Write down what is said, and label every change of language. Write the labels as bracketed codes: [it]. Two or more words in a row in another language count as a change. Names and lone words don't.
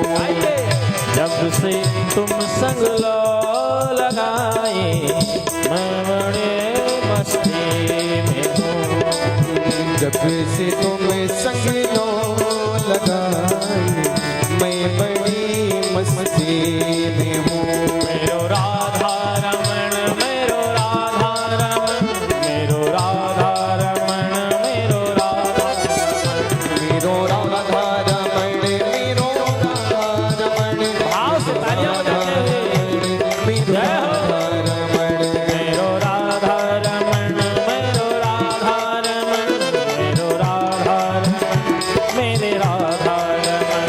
[hi] जब से तुम संग लो लगाए, मैं बड़े मस्ती में हूँ। जब से तुम संग लो लगाई, मैं बड़ी मस्ती में हूँ। [ne] मेरो राधा रमण, मेरो राधा रमण, मेरो राधा रमण, मेरो राधा रमण, मेरो राधा रमण, मेरो राधा रमण, [hi] भाव से तालियां बजाते हुए [ne] मेरो राधा रमण, मेरो राधा रमण, मेरो राधा रमण, मेरो राधा रमण, मेरे राधा रमण,